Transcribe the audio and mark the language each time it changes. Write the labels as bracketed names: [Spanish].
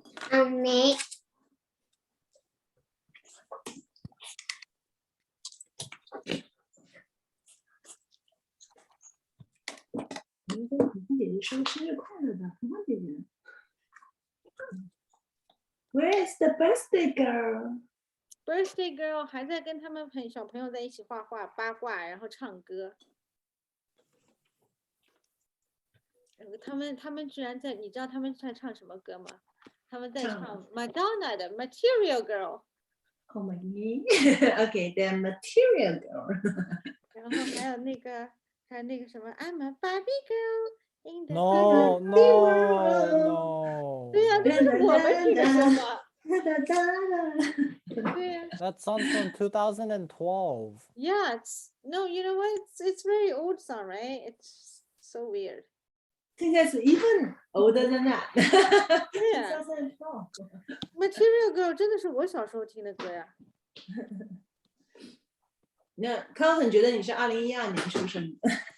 [English] Mommy. [Chinese] 我们跟彤彤姐姐说生日快乐吧，彤彤姐姐。 [English] Where is the birthday girl? Birthday girl [Chinese] 还在跟他们小朋友在一起画画、八卦，然后唱歌。他们居然在，你知道他们在唱什么歌吗？他们在唱 Madonna 的 Material Girl。 [English] Oh my Okay, the material girl. [Chinese] 然后还有那个什么 [English] I'm a Barbie girl in the No, Barbie no, world。 no. [Chinese] 对呀，这不是我们听的歌吗？哒哒哒哒。对呀。 [English] That song's from 2012. Yeah, no, you know what? It's very old song, right? It's so weird. [Chinese] 应该是 [English] even older than that. [Chinese] 对呀。 Material Girl 真的是我小时候听的歌呀。那 Carlton 觉得你是2012年出生的。